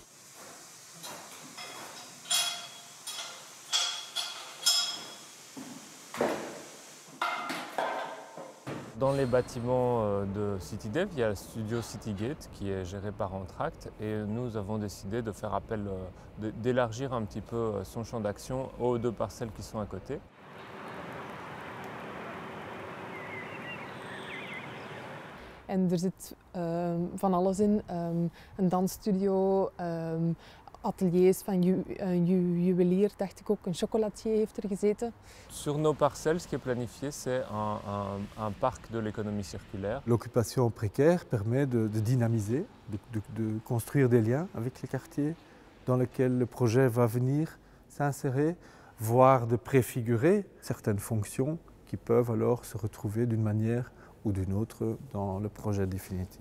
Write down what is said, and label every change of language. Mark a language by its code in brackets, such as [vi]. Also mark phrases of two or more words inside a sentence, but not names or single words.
[fr] Dans les bâtiments de CityDev, il y a le studio Citygate qui est géré par Entract et nous avons décidé de faire appel, d'élargir un petit peu son champ d'action aux 2 parcelles qui sont à côté. [nl] En er zit van alles in, een dansstudio, ateliers van een juwelier, dacht ik ook, een chocolatier heeft er gezeten. [fr] Sur nos parcelles, ce qui est planifié, c'est un parc de l'économie circulaire. L'occupation précaire permet de dynamiser, de construire des liens avec les quartiers dans lesquels le projet va venir s'insérer, voire de préfigurer certaines fonctions qui peuvent alors se retrouver d'une manière ou d'une autre dans le projet définitif.